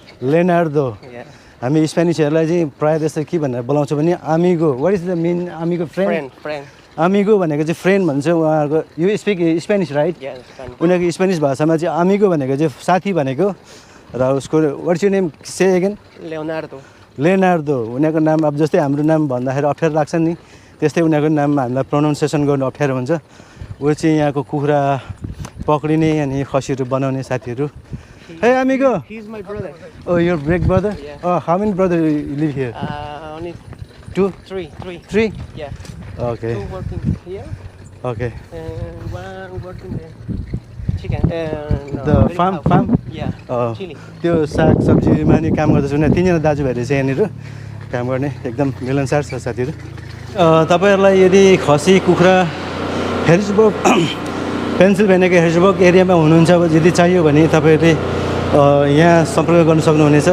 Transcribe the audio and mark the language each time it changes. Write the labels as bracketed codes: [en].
[ne] Leonardo हामी स्पेनिशहरुलाई चाहिँ प्राय जस्तो के भनेर बोलाउँछ भने आमिगो [en] what is the mean amigo friend [ne] आमिगो भनेको चाहिँ फ्रेन्ड भन्छ उहाँहरुको [en] you speak Spanish right [ne] उनीहरुको स्पेनिश भाषामा चाहिँ आमिगो भनेको चाहिँ साथी भनेको र उसको [en] what is your name say again [ne] Leonardo उनीहरुको नाम अब जस्तै हाम्रो नाम भन्दाखेरि अप्ठ्यारो लाग्छ नि त्यस्तै उनीहरुको नाम हामीलाई प्रोनाउन्सिएसन गर्नु अप्ठ्यारो हुन्छ उ चाहिँ यहाँको कुखुरा पक्रिने अनि खसीहरु बनाउने साथीहरु [en] Hey amigo, He's my brother. oh your big brother? Yeah. Oh, how many brothers live here? Only 2? 3. 3? Yeah. Okay. 2 working here Okay. and 1 working the chicken. The farm? Yeah. Chili. [ne] त्यो साग सब्जीमा नि काम गर्दै छन् तीनजना दाजुभाइ रहेछ यहाँनिर काम गर्ने एकदम मिलनसार छ साथीहरु तपाईहरुलाई यदि खसी कुखुरा हेरिसबर्ग पेन्सिल्भेनियाको हेरिसबर्ग एरियामा हुनुहुन्छ यदि चाहियो भने तपाईँहरूले यहाँ सम्पर्क गर्न सक्नुहुनेछ।